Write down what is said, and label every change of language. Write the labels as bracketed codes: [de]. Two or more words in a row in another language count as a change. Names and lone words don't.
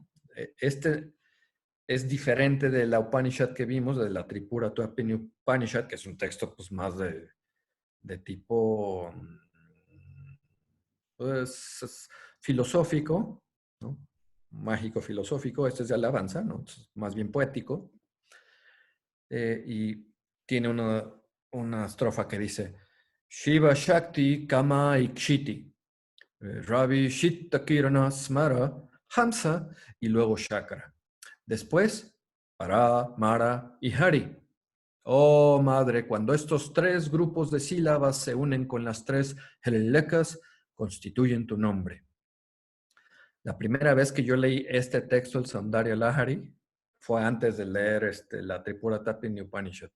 [es] Este es diferente de la Upanishad que vimos, de la Tripura Tuapini Upanishad, que es un texto pues, más de tipo pues, filosófico, ¿no? Mágico filosófico. Este es de alabanza, ¿no? Es más bien poético. Y tiene una estrofa que dice [sa] शिव शक्ति काम क्षिति रवि शीत किरण स्मर हंस [es] y luego Shakara. Después, Para, Mara y Hari. Oh madre, cuando estos 3 grupos de sílabas se unen con las 3 helilecas, constituyen tu nombre. La primera vez que yo leí este texto, el Saundara Lahari, fue antes de leer la Tripura Tapini Upanishad.